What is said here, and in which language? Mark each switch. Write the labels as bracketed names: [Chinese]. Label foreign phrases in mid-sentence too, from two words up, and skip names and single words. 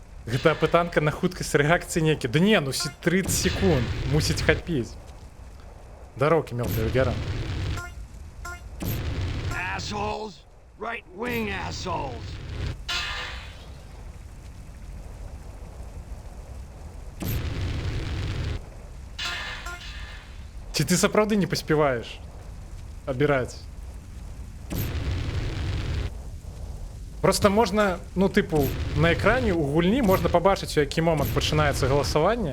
[Belarusian] Гэта пытанка на хуткасць рэакцыі некі. Да не, ну 30 секунд мусіць хапіць. Дарокі мелкая гера. [English] Assholes! Right-wing assholes! [Belarusian] Ці ты сапраўды не паспяваеш абіраць? Просто можна, ну тыпу, на экране у гульні можна пабачыць, у які момант пачынаецца галасаванне.